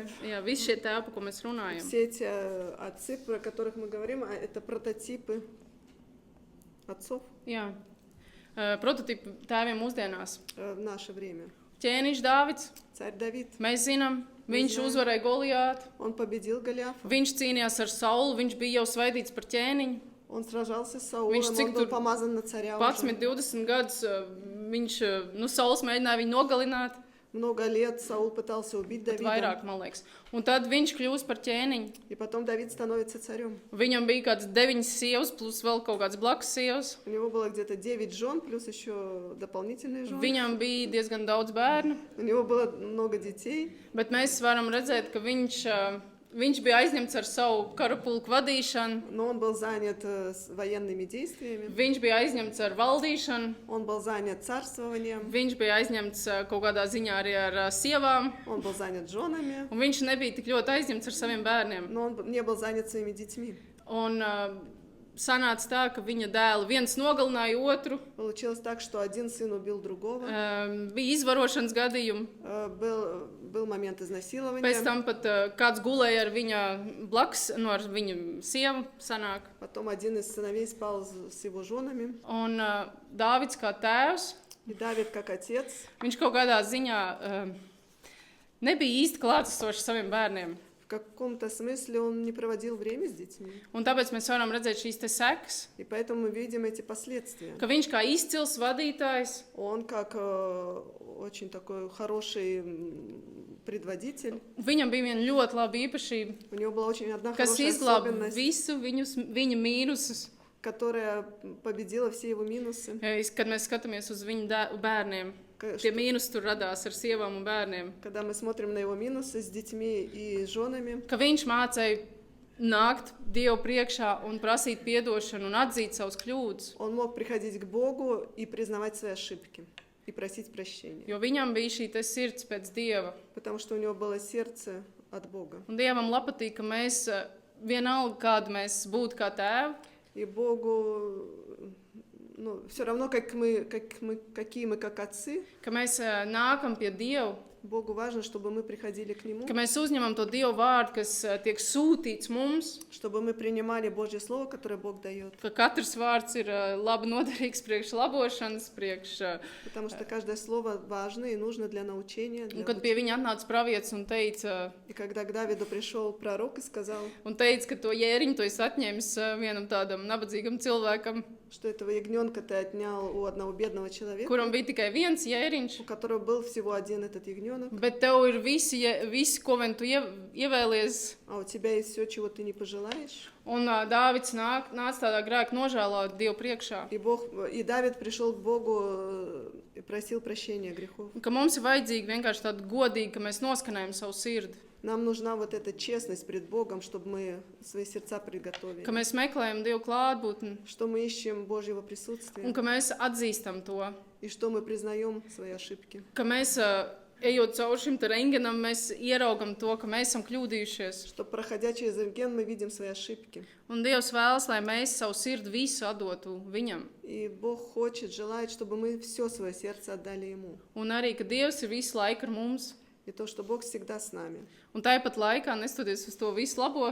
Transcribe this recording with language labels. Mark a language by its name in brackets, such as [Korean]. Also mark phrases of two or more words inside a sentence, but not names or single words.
[Latvian] Jā, visi šie tēvi, par ko mēs runājam. [Russian] Все эти отцы, про которых мы говорим, это прототипы отцов [Latvian] Jā, prototipi tēviem mūsdienās. [Russian] в наше время. [Latvian] Ķēniņš Dāvids, [Russian] Царь Давид, [Latvian] mēs zinām, viņš uzvarēja Golijātu. [Russian] он победил Голиафа. [Latvian] Viņš cīnījās ar Saulu, viņš bija jau svaidīts par ķēniņu. [Russian] Он сражался с Саулом, [Latvian] Viņš cik [Russian] он был [Latvian] tur [Russian] помазан на царя [Latvian] 11, [Russian] уже. [Latvian] 20 gadus Sauls mēģināja viņu nogalināt. [Russian] Много лет Саул пытался убить [Latvian] Pat [Russian] Давида. [Latvian] vairāk, man liekas. Un tad viņš kļūst par ķēniņu. [Russian] И потом Давид становится царем. [Latvian] Viņam bija kāds 9 sievas, plus vēl kaut kāds blakus sievas. [Russian] У него было где-то 9 жен, плюс еще дополнительные жены. [Latvian] Viņam bija diezgan daudz bērnu, [Russian] У него было много детей. [Latvian] bet mēs varam redzēt, ka viņš bija aizņemts ar savu karapulku vadīšanu, [Russian] Но он был занят военными действиями. [Latvian] viņš bija aizņemts ar valdīšanu, [Russian] Он был занят царствованием. [Latvian] viņš bija aizņemts kaut kādā ziņā arī ar sievām, [Russian] Он был занят женами. [Latvian] un viņš nebija tik ļoti aizņemts ar saviem bērniem. [Russian] Но он не был занят своими детьми. [Latvian] Un sanāca tā, ka viņa dēli viens nogalināja otru, [Russian] Получилось так, что один сын убил другого. [Latvian] bija izvarošanas gadījumi. [Russian] Был момент изнасилования. [Latvian] Pēc tam pat kāds gulēja ar viņa blakus, ar viņu sievu sanāk. [Russian] Потом один из сыновей спал с его женами. [Latvian] Un Dāvids kā tēvs, [Russian] И Давид, как отец, [Latvian] viņš kaut kādā ziņā nebija īsti klātesošs saviem bērniem. [Russian] в каком-то смысле он не проводил время с детьми. [Latvian] Un tāpēc mēs varam redzēt šīs te sekas, [Russian] И поэтому мы видим эти последствия. [Latvian] ka viņš kā izcils vadītājs, [Russian] Он как очень такой хороший предводитель. [Latvian] viņam bija viena ļoti laba īpašība, [Russian] У него была очень одна [Latvian] kas [Russian] хорошая [Latvian] izglāba [Russian] особенность, [Latvian] visu viņa mīnusus, [Russian] которая победила все его минусы. [Latvian] kad mēs skatāmies uz viņa bērniem. Tie mīnusi tur radās ar sievām un bērniem. [Russian] Когда мы смотрим на его минусы с детьми и женами, [Latvian] Ka viņš mācīja nākt Dievu priekšā un prasīt piedošanu un atzīt savus kļūdas. [Russian] он мог приходить к Богу и признавать свои ошибки и просить прощения. [Latvian] Jo viņam bija šī te sirds pēc Dieva. [Russian] Потому что у него было сердце от Бога. [Latvian] Un Dievam patīk, ka mēs vienalga, kāda mēs būtu kā tēvi, [Russian] И Богу, все равно, какие мы как отцы, [Latvian] ka mēs nākam pie Dieva, [Russian] Богу важно, чтобы мы приходили к Нему, [Latvian] ka mēs uzņemam to Dievu vārdu, kas tiek sūtīts mums, [Russian] чтобы мы принимали Божье Слово, которое Бог дает. [Latvian] ka katrs vārds ir labi noderīgs priekš labošanas, priekš... [Russian] Потому что каждое слово важно и нужно для научения. [Latvian] Un kad pie viņa atnāca pravietis un teica, [Russian] И когда к Давиду пришел пророк и сказал, [Latvian] ka to jēriņu to es atņēmis vienam tādam nabadzīgam cilvēkam, [Russian] что этого ягненка ты отнял у одного бедного человека, [Latvian] kuram bija tikai viens jēriņš, [Russian] у которого был всего один этот ягненок, [Latvian] bet tev ir visi ko vien tu ievēlies. [Russian] а у тебя есть все, чего ты не pожелаешь. [Latvian] Un Dāvids nāca tādā grēka nožēlā Dievu priekšā. [Russian] И Давид пришел к Богу и просил прощения грехов. [Latvian] Ka mums ir vajadzīgi vienkārši tāda godīga, ka mēs noskanējam savu sirdi. [Russian] Нам нужна вот эта честность пред Богом, чтобы мы свои сердца приготовили. [Latvian] Ka mēs meklējam Dievu klātbūtni [Russian] Что мы ищем Божьего [Latvian] un [Russian] присутствия. [Latvian] ka mēs atzīstam to. [Russian] И что мы признаем свои ошибки. [Latvian] Ka mēs, ejot cauri šim te rengenam, mēs ieraugam to, ka mēs esam kļūdījušies. [Russian] Что, проходя через рентген, мы видим свои ошибки. [Latvian] Un Dievs vēlas, lai mēs savu sirdi visu atdotu Viņam. [Russian] И Бог хочет, желает, чтобы мы все свое сердце отдали Ему. [Latvian] Un arī, ka Dievs ir visu laiku ar mums. [Russian] И то, что Бог всегда с нами. [Latvian] Un tāpat laikā, nestoties uz to visu labo,